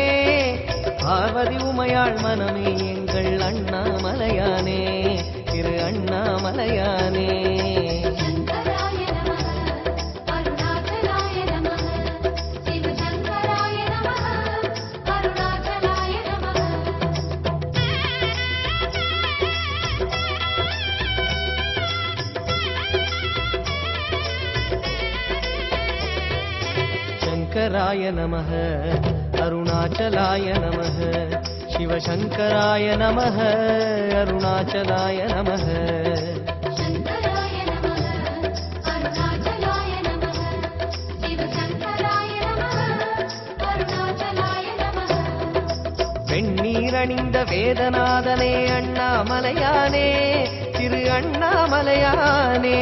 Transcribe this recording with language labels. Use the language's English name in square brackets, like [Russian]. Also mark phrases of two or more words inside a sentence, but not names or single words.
[Tamil] பார்வதி உமையாள் மனமே எங்கள் அண்ணாமலையானே திரு அண்ணாமலையானே. [Sanskrit] शङ्कराय नमः अरुणाचलाय नमः शिवशङ्कराय नमः अरुणाचलाय नमः. शङ्कराय नमः अरुणाचलाय नमः शिवशङ्कराय नमः अरुणाचलाय नमः. शङ्कराय नमः अरुणाचलाय नमः शिवशङ्कराय नमः अरुणाचलाय नमः. [Tamil] வெண்ணீரணிந்த வேதநாதனே அண்ணாமலையானே திரு அண்ணாமலையானே.